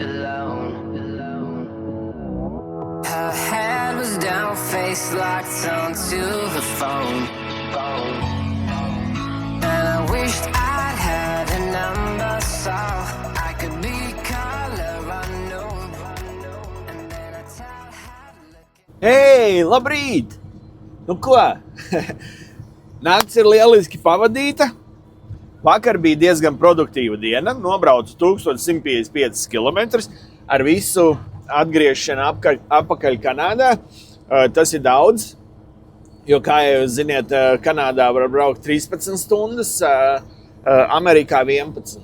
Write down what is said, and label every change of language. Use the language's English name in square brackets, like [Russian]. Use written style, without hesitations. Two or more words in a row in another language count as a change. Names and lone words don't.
[English] Her head was down, face locked onto the phone. And I wished I'd had a number so I could be color unknown. And then I tell her to look. [Latvian] Hei, labrīt! Ko? Nakts ir lieliski pavadīta. Vakar bija diezgan produktīva diena, nobraucu 1155 km ar visu atgriešanu atpakaļ Kanādā. Tas ir daudz, jo, kā jūs ziniet, Kanādā var braukt 13 stundas, Amerikā 11.